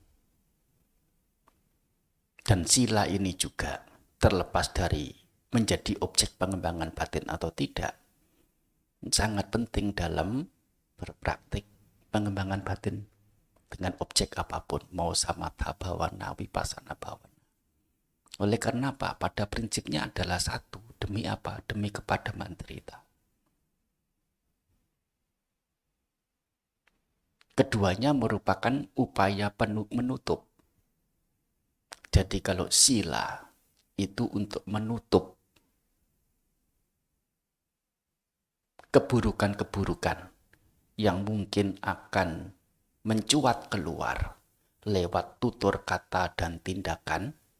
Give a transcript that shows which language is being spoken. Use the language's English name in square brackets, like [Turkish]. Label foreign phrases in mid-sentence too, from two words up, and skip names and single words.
[Indonesian] Dan sila ini juga terlepas dari menjadi objek pengembangan batin atau tidak, sangat penting dalam berpraktik pengembangan batin dengan objek apapun, mau [Pali] samatha bhawana, vipassana bhawana. [Indonesian] Oleh karena apa? Pada prinsipnya adalah satu. Demi apa? Demi kepadaman drita. Keduanya merupakan upaya menutup. Jadi kalau sila itu untuk menutup keburukan-keburukan yang mungkin akan mencuat keluar lewat tutur kata dan tindakan,